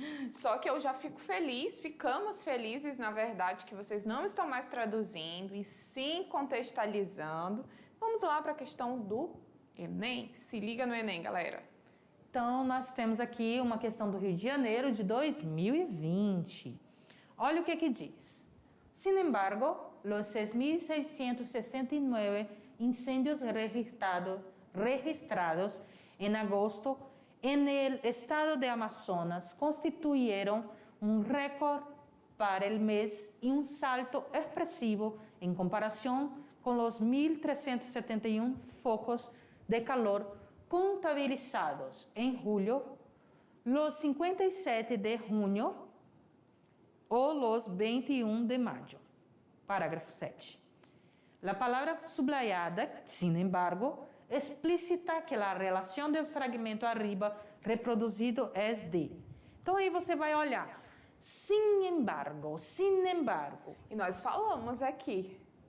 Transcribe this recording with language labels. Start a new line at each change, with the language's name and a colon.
Portuguese: Só que eu já fico feliz, ficamos felizes, na verdade, que vocês não estão mais traduzindo e sim contextualizando. Vamos lá para a questão do Enem. Se liga no Enem, galera. Então, nós temos aqui uma questão do Rio de Janeiro de 2020. Olha o que diz.
Spanish: Sin embargo, los 6.669 incendios registrados en agosto en el estado de Amazonas constituyeron un récord para el mes y un salto expresivo en comparación con los 1.371 focos de calor contabilizados en julio, los 57 de junio o los 21 de mayo.
Portuguese: Parágrafo 7.
Spanish: La palabra subrayada, sin embargo, explícita que
Portuguese: a relação do fragmento arriba reproduzido é de. Então aí você vai olhar. Sin embargo. E nós falamos aqui.